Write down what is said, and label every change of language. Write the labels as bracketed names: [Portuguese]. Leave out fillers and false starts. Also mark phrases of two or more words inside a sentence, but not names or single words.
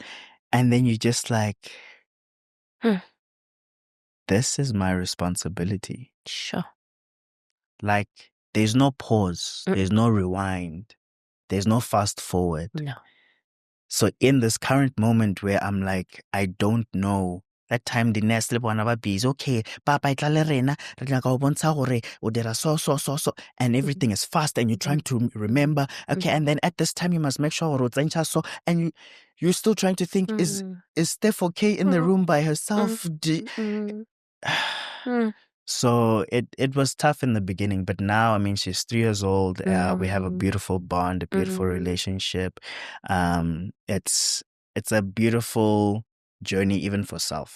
[English] And then you just like, this is my responsibility. Sure. Like, there's no pause. There's no rewind. There's no fast forward. No. So in this current moment where I'm like, I don't know, that time the nurse [Tswana] le bona ba busy, [English] okay, [Tswana] papa itla le rena, re tla ka o bontsha gore o dira so, [English] and everything is fast and you're trying to remember, okay, and then at this time you must make sure [Tswana] o tsentsha so, [English] and you're still trying to think, is Steph okay in the room by herself? So it was tough in the beginning, but now, I mean, she's 3 years old. We have a beautiful bond, a beautiful relationship. It's a beautiful journey even for self.